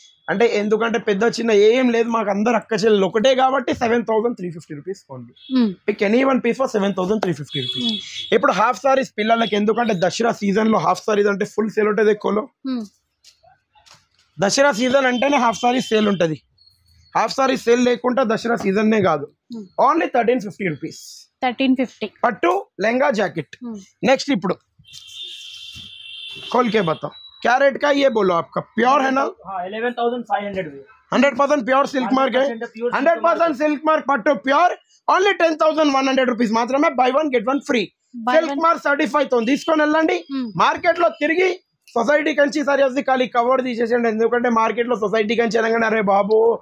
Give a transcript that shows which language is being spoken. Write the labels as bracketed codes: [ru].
[te] అంటే ఎందుకంటే పెద్ద చిన్న ఏం లేదు మాకు అందరు అక్క చెల్లెలు ఒకటే కాబట్టి 7,350 rupees only pick any one piece for 7,350 rupees ఇప్పుడు హాఫ్ సారీస్ పిల్లలకి ఎందుకంటే దసరా సీజన్ లో హాఫ్ సారీస్ అంటే ఫుల్ సేల్ ఉంటుంది ఎక్కువలో దసరా సీజన్ అంటేనే హాఫ్ సారీ సేల్ ఉంటుంది హాఫ్ సారీ సేల్ లేకుండా దసరా సీజన్ నే కాదు ఓన్లీ 1,350 రూపీస్ 1350 [hi] पट्टू लहंगा जैकेट नेक्स्ट इपड़ो खोल के बताओ क्या रेट का ये बोलो आपका प्योर है ना 11,500 100% प्योर सिल्क मार्क है 100% सिल्क मार्क पट्टू प्योर ओनली 10,100 रुपीस मात्र में bye 1 gate 1 free silk mark certified तो [te] తీసుకొని వెళ్ళండి మార్కెట్ లో తిరిగి సొసైటీ కంచి సారీ వస్తుంది ఖాళీ కవర్ తీసేసండి ఎందుకంటే మార్కెట్ లో సొసైటీ కంచి అనగానే అరే బాబు